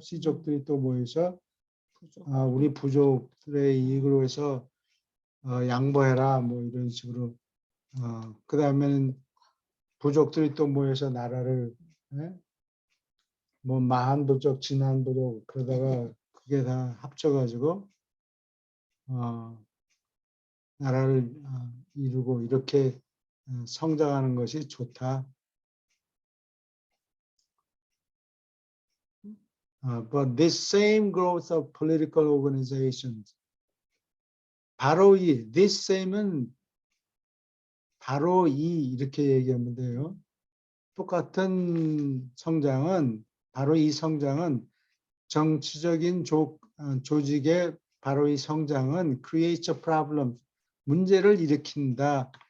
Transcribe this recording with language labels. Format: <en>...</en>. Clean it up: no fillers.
<ko>C족들이 또 모여서 우리 부족들의 이익을 위해서 양보해라 뭐 이런 식으로 그 다음에는 부족들이 또 모여서 나라를 뭐 마한부족, 진한부족 그러다가 그게 다 합쳐가지고 나라를 이루고 이렇게 성장하는 것이 좋다.</ko> <en>But this same growth of political organizations, 바로 this same은</en> <ko>바로 이렇게 얘기하면 돼요. 똑같은 성장은 바로 이 성장은 정치적인 조직의 바로 이 성장은</ko> <en>creates a problem,</en> <ko>문제를 일으킨다.</ko>